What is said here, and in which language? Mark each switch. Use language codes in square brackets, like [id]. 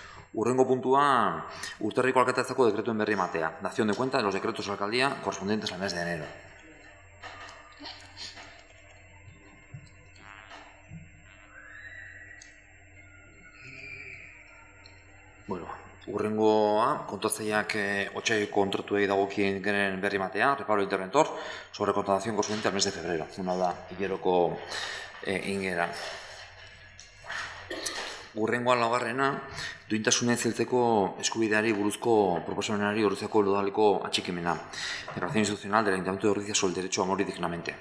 [eu] Hurrengo puntua, urtarriko alkatetzako dekretuen berri ematea. [es] Dación de cuenta de los decretos de la alcaldía correspondientes al mes de enero. [eu] Bueno, hurrengoa, kontratzaileak otsaileko kontratuei dagokien genen berri ematea, [es] reparo interventor, sobre contratación correspondiente al mes de febrero. [eu] Una da, hileroko ingeran. Hurrengoa laugarrena, duintasuna heltzeko eskubideari buruzko proposamenari Ordiziako udaleko atxikimena. [es] Declaración institucional del Ayuntamiento de Ordizia sobre el derecho a morir dignamente.